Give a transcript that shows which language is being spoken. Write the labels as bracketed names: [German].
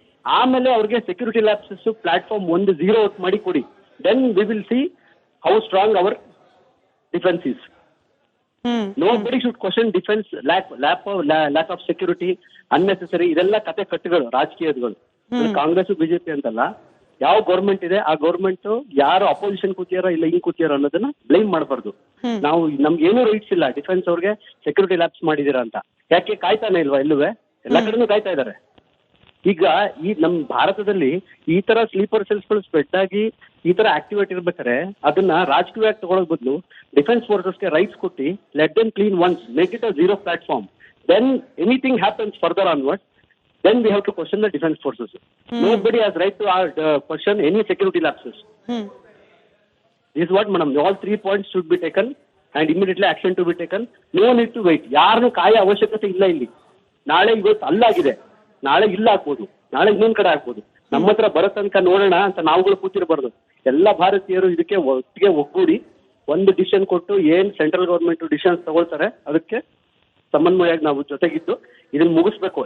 [Kannada] ಆಮೇಲೆ ಅವ್ರಿಗೆ security lapses platform 0 ಮಾಡಿ ಕೊಡಿ. [English] Then we will see how strong our defence is. Nobody should question defense, lack of security, unnecessary. [Kannada] ಇದೆಲ್ಲ ಕತೆ ಕಟ್ಟುಗಳು, ರಾಜಕೀಯಗಳು. Congress BJP ಅಂತಲ್ಲ, ಯಾವ ಗೌರ್ಮೆಂಟ್ ಇದೆ ಆ ಗೌರ್ಮೆಂಟ್ ಯಾರು ಅಪೋಸಿಷನ್ ಕೂತಿಯಾರ ಇಲ್ಲ ಹಿಂಗ್ ಕೂತಿಯಾರ ಅನ್ನೋದನ್ನ ಬ್ಲೇಮ್ ಮಾಡಬಾರ್ದು. ನಾವು ನಮ್ಗೆ ಏನೂ ರೈಟ್ಸ್ ಇಲ್ಲ ಡಿಫೆನ್ಸ್ ಅವ್ರಿಗೆ ಸೆಕ್ಯೂರಿಟಿ ಲ್ಯಾಬ್ಸ್ ಮಾಡಿದೀರಾ ಅಂತ. ಯಾಕೆ ಕಾಯ್ತಾನೆ ಇಲ್ವಾ ಎಲ್ಲುವೆ? ಎಲ್ಲಾ ಕಡೆನೂ ಕಾಯ್ತಾ ಇದಾರೆ. ಈಗ ಈ ನಮ್ ಭಾರತದಲ್ಲಿ ಈ ತರ ಸ್ಲೀಪರ್ ಸೆಲ್ಸ್ಗಳು ಸ್ಪ್ರೆಡ್ ಆಗಿ ಈ ತರ ಆಕ್ಟಿವೇಟ್ ಇರ್ಬೇಕಾದ್ರೆ ಅದನ್ನ ರಾಜಕೀಯವಾಗಿ ತಗೊಳ್ಳೋದ್ ಬದಲು ಡಿಫೆನ್ಸ್ ಫೋರ್ಸಸ್ಗೆ ರೈಟ್ಸ್ ಕೊಟ್ಟು [English] Let them clean once, make it a zero platform. Then anything happens further onward, then we have to question the defense forces. Nobody has right to question any security lapses. This is what, madam, all 3 points should be taken and immediately action to be taken. No need to wait. [Kannada] ಯಾರನ್ನು ಕಾಯ ಅವಶ್ಯಕತೆ ಇಲ್ಲ ಇಲ್ಲಿ. ನಾಳೆ ಇವತ್ತು ಅಲ್ಲಾಗಿದೆ, ನಾಳೆ ಇಲ್ಲ ಆಗ್ಬೋದು, ನಾಳೆ ಇನ್ನೊಂದ್ ಕಡೆ ಆಗ್ಬೋದು. ನಮ್ಮ ಹತ್ರ ಬರೋ ತನಕ ನೋಡೋಣ ಅಂತ ನಾವುಗಳು ಕೂತಿರಬಾರ್ದು. ಎಲ್ಲ ಭಾರತೀಯರು ಇದಕ್ಕೆ ಒಟ್ಟಿಗೆ ಒಗ್ಗೂಡಿ ಒಂದು ಡಿಸಿಷನ್ ಕೊಟ್ಟು ಏನ್ ಸೆಂಟ್ರಲ್ ಗೌರ್ಮೆಂಟ್ ಡಿಸಿಷನ್ಸ್ ತಗೊಳ್ತಾರೆ ಅದಕ್ಕೆ ಸಮನ್ವಯವಾಗಿ ನಾವು ಜೊತೆಗಿದ್ದು ಇದನ್ನ ಮುಗಿಸ್ಬೇಕು.